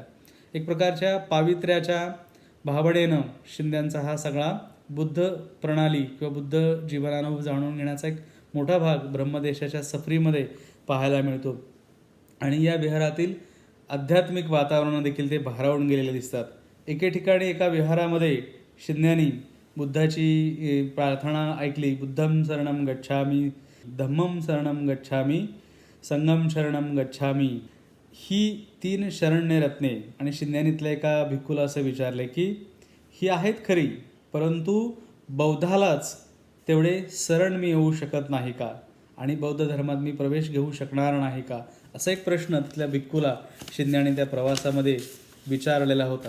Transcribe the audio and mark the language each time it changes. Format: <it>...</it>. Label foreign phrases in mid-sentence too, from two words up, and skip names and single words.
<mr>एक प्रकारच्या पावित्र्याच्या भावनेनं शिंद्यांचा हा सगळा बुद्ध प्रणाली किंवा बुद्ध जीवनानुभव जाणून घेण्याचा एक मोठा भाग ब्रह्मदेशाच्या सफरीमध्ये पाहायला मिळतो. आणि या विहारातील आध्यात्मिक वातावरण देखील ते भारावून गेलेले दिसतात. एके ठिकाणी एका विहारामध्ये शिंद्यांनी बुद्धाची प्रार्थना ऐकली.</mr> <pi>बुद्धं शरणं गच्छामी, धम्मं शरणं गच्छामी, संघं शरणं गच्छामी.</pi> <mr>ही 3 शरण्य रत्ने. आणि शिंद्यांनीतल्या एका भिक्खूला असं विचारले की ही आहेत खरी, परंतु बौद्धालाच तेवढे शरण मी येऊ शकत नाही का? आणि बौद्ध धर्मात मी प्रवेश घेऊ शकणार नाही का? असा एक प्रश्न तिथल्या भिक्खूला शिंद्यांनी त्या प्रवासामध्ये विचारलेला होता.</mr>